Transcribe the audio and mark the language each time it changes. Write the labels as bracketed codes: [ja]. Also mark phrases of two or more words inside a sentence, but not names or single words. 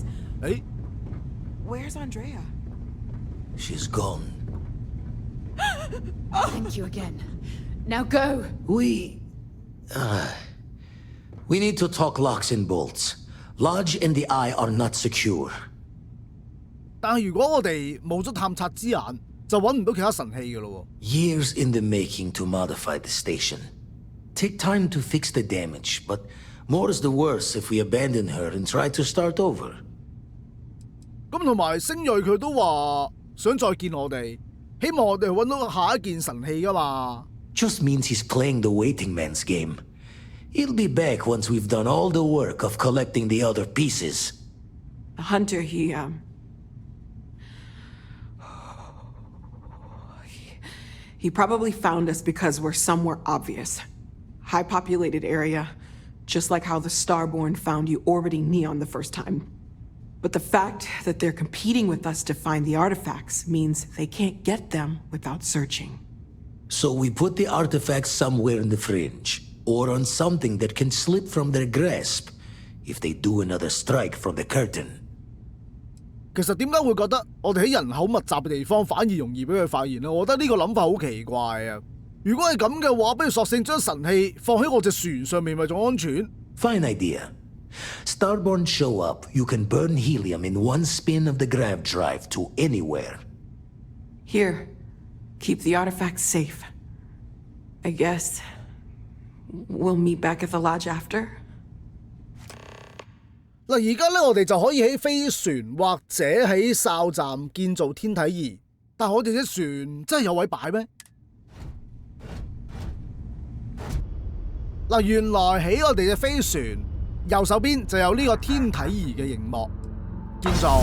[en] 誒， Where's Andrea? She's gone. Thank you again. Now go. We need to talk locks and bolts. Lodge and the Eye are not secure. [yue] 但係如果我哋冇咗探察之眼，就揾唔到其他神器㗎咯。 [en] Years in the making to modify the station. Take time to fix the damage, but more is the worse if we abandon her and try to start over. [yue] 咁同埋星裔佢都話想再見我哋，希望我哋揾到下一件神器㗎嘛。 [en] Just means he's playing the waiting man's game. He'll be back once we've done all the work of collecting the other pieces. The hunter, he probably found us because we're somewhere obvious. High populated area, just like how the Starborn found you orbiting Neon the first time. But the fact that they're competing with us to find the artifacts means they can't get them without searching. So we put the artifacts somewhere in the fringe, or on something that can slip from their grasp if they do another strike from the curtain. [yue] 其實點解會覺得我哋喺人口密集嘅地方反而容易俾佢發現呢？我覺得呢個諗法好奇怪啊！如果係咁嘅話，不如索性將神器放喺我隻船上面咪仲安全。 [en] Fine idea. Starborn show up, you can burn helium in one spin of the grav drive to anywhere. Here, keep the artifacts safe. I guess we'll meet back at the lodge after. [yue] 嗱，而家咧我哋就可以喺飛船或者喺哨站建造天體儀，但係我哋隻船真係有位擺咩？嗱，原來喺我哋嘅飛船右手邊就有呢個天體儀嘅熒幕建造。